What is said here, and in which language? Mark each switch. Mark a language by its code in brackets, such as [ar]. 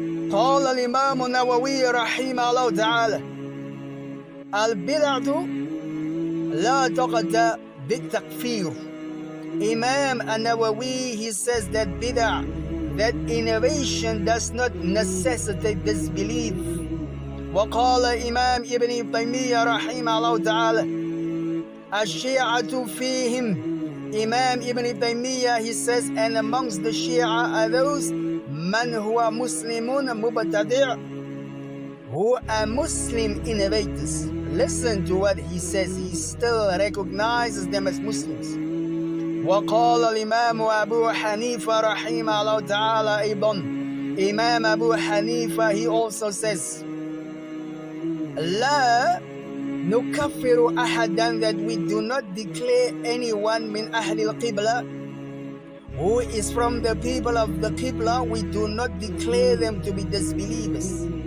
[ar] قال الإمام النووي رحمه الله تعالى البدعة لا تقدر بالتكفير. [en] Imam An-Nawawi, he says that bid'ah, that innovation does not necessitate disbelief. [ar] وقال إمام ابن تيمية رحمه الله تعالى الشيعة فيهم. [en] Imam Ibn Taymiyyah, he says, and amongst the Shia are those [ar] man huwa muslimun mubtadi', [en] who are Muslim innovators. Listen to what he says. He still recognizes them as Muslims. [ar] وقال الإمام أبو حنيفة رحمه الله تعالى أيضا. [en] Imam Abu Hanifa, he also says [ar] لا نكفر أحدا, [en] that we do not declare anyone [ar] من أهل القبلة [en] who is from the people of the Qibla, we do not declare them to be disbelievers.